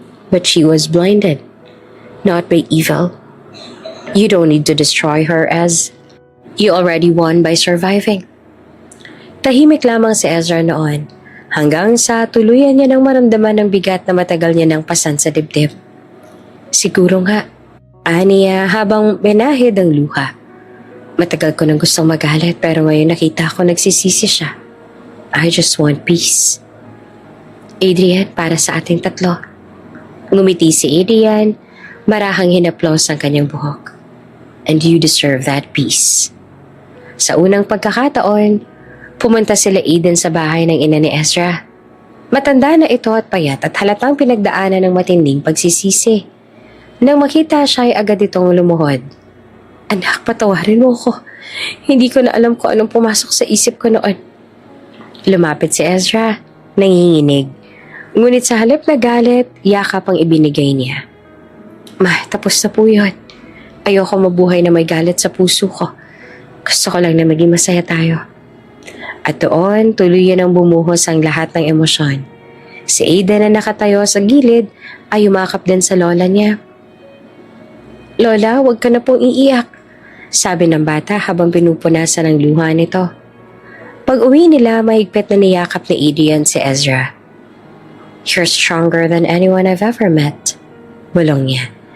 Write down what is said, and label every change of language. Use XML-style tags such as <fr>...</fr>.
<en>"But she was blinded, not by evil. You don't need to destroy her, as you already won by surviving."</en> <tl>Tahimik lamang si Ezra noon, hanggang sa tuluyan niya nang maramdaman ng bigat na matagal niya nang pasan sa dibdib. "Siguro nga," aniya habang binahid ang luha. "Matagal ko nang gustong magalit pero ngayon nakita ko nagsisisi siya.</tl> <en>I just want peace."</en> <tl>"Adrian, para sa ating tatlo." Ngumiti si Adrian, marahang hinaplos ang kanyang buhok.</tl> <en>"And you deserve that peace."</en> <tl>Sa unang pagkakataon, pumunta sila Aiden sa bahay ng ina ni Ezra. Matanda na ito at payat at halatang pinagdaanan ng matinding pagsisisi. Nang makita siya ay agad itong lumuhod. "Anak, patawarin mo ko. Hindi ko na alam kung anong pumasok sa isip ko noon." Lumapit si Ezra, nanginginig. Ngunit sa halip na galit, yakap ang ibinigay niya. "Ma, tapos na po yun. Ayoko mabuhay na may galit sa puso ko. Gusto ko lang na maging masaya tayo." At doon, tuluyan ang bumuhos ang lahat ng emosyon. Si Aiden na nakatayo sa gilid ay umakap din sa lola niya. "Lola, huwag ka na pong iiyak," sabi ng bata habang pinupunasan ang luha nito. Pag uwi nila, mahigpit na niyakap ni Adrian si Ezra.</tl> <en>"You're stronger than anyone I've ever met,"</en> <tl>bulong niya.</tl>